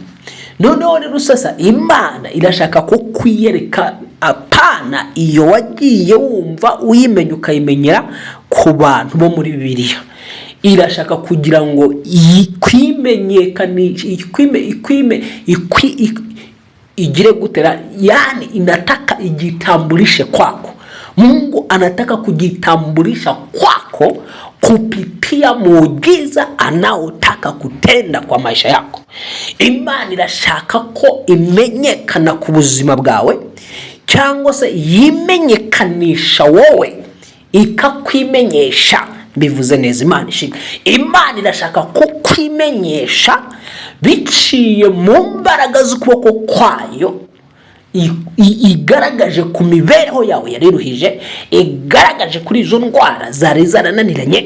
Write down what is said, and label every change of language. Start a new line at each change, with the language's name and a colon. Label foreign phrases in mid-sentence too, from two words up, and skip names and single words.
Kinyarwanda: Noneho rero sasa Imana irashaka ko kwiyereka, apana iyo wagiye wumva uyimenya ukayimenyera ku bantu bo muri Bibiliya. Irashaka kugira ngo ikwimenyekanishe, igire gutera,
Swahili: yani inataka ijitambulishe kwako. Mungu anataka kujitambulisha kwako kupitia muujiza anaotaka kutenda kwa maisha yako.
Kinyarwanda: Imana irashaka ko imenyekana ku buzima bwawe, cyangwa se yimenyekanisha wowe ikakwimenyesha. Bivuze neza, Imana ishimwe. Imana irashaka ko kwimenyesha biciye mu mbaraga z'ukuboko kwayo, igaragaje ku mibereho yawe yariruhije, igaragaje kuri izo ndwara zari zarananiranye.